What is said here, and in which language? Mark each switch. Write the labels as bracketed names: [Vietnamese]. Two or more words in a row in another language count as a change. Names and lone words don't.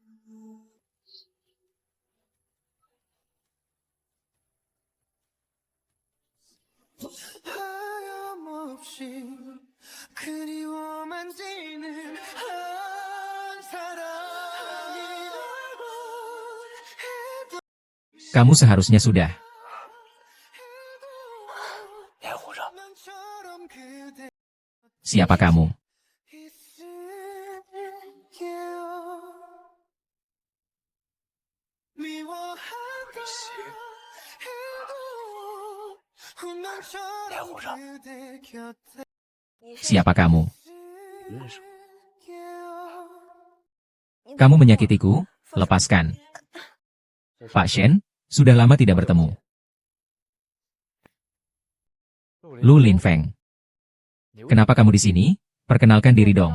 [Korean] 하염없이 그리워 만지는 한 사람이라고 [Indonesian] Kamu seharusnya sudah. [Korean] 난처럼 그대 [Indonesian] Siapa kamu? [Korean] 있을게요 미워한다 해도 운명처럼 그대 곁에 [Indonesian] Siapa kamu? [Korean] 있을게요 [Indonesian] Kamu menyakitiku? Lepaskan. Pak Shen, sudah lama tidak bertemu. Lu Linfeng. Kenapa kamu di sini? Perkenalkan diri dong.